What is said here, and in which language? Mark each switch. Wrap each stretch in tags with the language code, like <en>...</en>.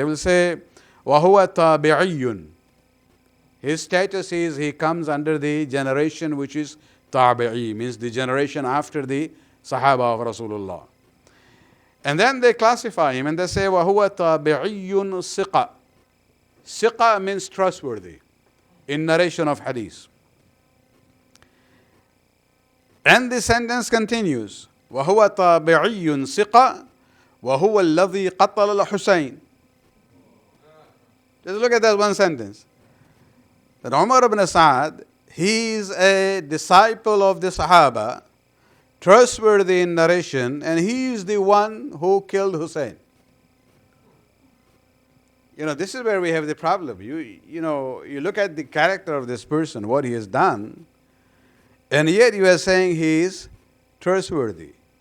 <en>They will say,</en> <ar>وَهُوَ تَابِعِيٌّ.</ar> <en>His status is he comes under the generation which is tabi'i, means the generation after the Sahaba of Rasulullah. And then they classify him and they say,</en> <ar>وَهُوَ تَابِعِيٌّ ثِقَةٌ.</ar> <en>Siqa means trustworthy in narration of hadith. And the sentence continues,</en> <ar>وَهُوَ تَابِعِيٌّ ثِقَةٌ وَهُوَ الَّذِي قَتَلَ الْحُسَيْنِ.</ar> <en>Just look at that one sentence. That Umar ibn Sa'ad, he is a disciple of the Sahaba, trustworthy in narration, and he is the one who killed Hussein. This is where we have the problem. You look at the character of this person, what he has done, and yet you are saying he is trustworthy.</en>